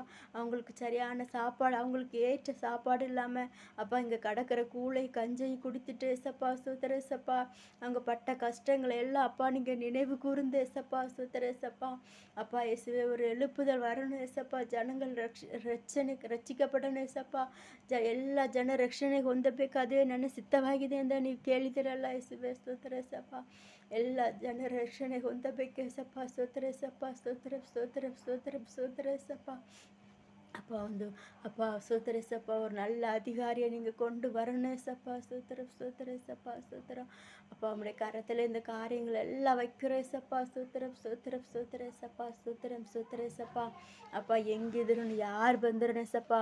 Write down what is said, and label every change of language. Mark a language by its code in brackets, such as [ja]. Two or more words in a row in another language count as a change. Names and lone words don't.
[ta] அவங்களுக்கு சரியான சாப்பாடு, அவங்களுக்கு ஏற்ற சாப்பாடு இல்லாமல் அப்பா இங்கே கடக்கிற கூழை கஞ்சையும் குடித்துட்டு ஏசப்பா. ஸ்தோத்திரம் ஏசப்பா. அவங்க பட்ட கஷ்டங்களை எல்லாம் அப்பா நீங்கள் நினைவு கூர்ந்து ஏசப்பா. ஸ்தோத்திரம் ஏசப்பா. அப்பா இயேசுவே ஒரு எழுப்புதல் வரணும் ஏசப்பா. ஜனங்கள் ರಕ್ಷಿக்கப்படணும் ಏಸಪ್ಪ. [kn] ಎಲ್ಲ ಜನ ರಕ್ಷಣೆಗೆ ಹೊಂದಬೇಕಾದ್ರೆ ನನ್ನ ಸಿದ್ಧವಾಗಿದೆ ಅಂತ ನೀವು ಕೇಳಿದಿರಲ್ಲ ಯೇಸುವೆ. ಸ್ತೋತ್ರ ಏಸಪ್ಪ. ಎಲ್ಲ ಜನ ರಕ್ಷಣೆಗೆ ಹೊಂದಬೇಕು ಏಸಪ್ಪ. ಸ್ತೋತ್ರ ಏಸಪ್ಪ. ಸ್ತೋತ್ರ ಸ್ತೋತ್ರ ಸ್ತೋತ್ರ ಸ್ತೋತ್ರ ಏಸಪ್ಪ. [ta] அப்பா ஸ்தோத்திரம் ஏசப்பா. ஒரு நல்ல அதிகாரியை நீங்கள் கொண்டு வரணும் ஏசப்பா. ஸ்தோத்திரம் ஸ்தோத்திரம் ஏசப்பா. ஸ்தோத்திரம் அப்பா. உங்களுடைய கரத்தில் இந்த காரியங்கள் எல்லாம் வைக்கிறோம் ஏசப்பா. ஸ்தோத்திரம் ஸ்தோத்திரம் ஸ்தோத்திரம் ஏசப்பா. ஸ்தோத்திரம் ஸ்தோத்திரம் ஏசப்பா. அப்பா எங்கிதிரும் யார் வந்துடும் ஏசப்பா.